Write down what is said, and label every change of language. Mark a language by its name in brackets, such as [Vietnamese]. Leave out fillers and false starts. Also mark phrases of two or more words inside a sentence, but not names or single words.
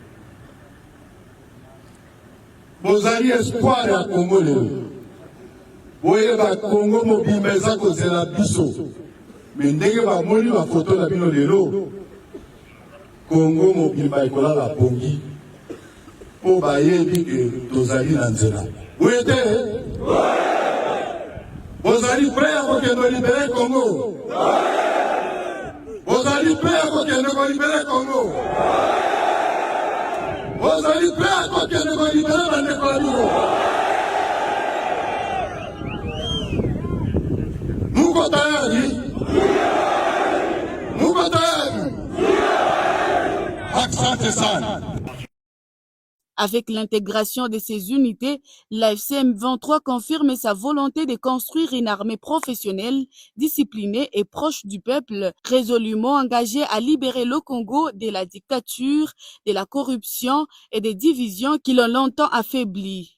[Lingala] Bozali espoir ya Congo lelo, boyeba Congo mobimba eza kozela biso, me ndenge bamoni bafoto na bino lelo Congo mobimba ekolala bongi po bayebi ke tozali na nzela. Boye te? Bozali prêt ya kokende libere Congo? Bozali prêt ya kokende kolibere Congo? Bozali prêt ya kokende kolibere bandeko na bino? [Swahili] Muko tayari? Muko tayari? Asante sana. [French] Avec l'intégration de ces unités, l'AFC M23 confirme sa volonté de construire une armée professionnelle, disciplinée et proche du peuple, résolument engagée à libérer le Congo de la dictature, de la corruption et des divisions qui l'ont longtemps affaibli.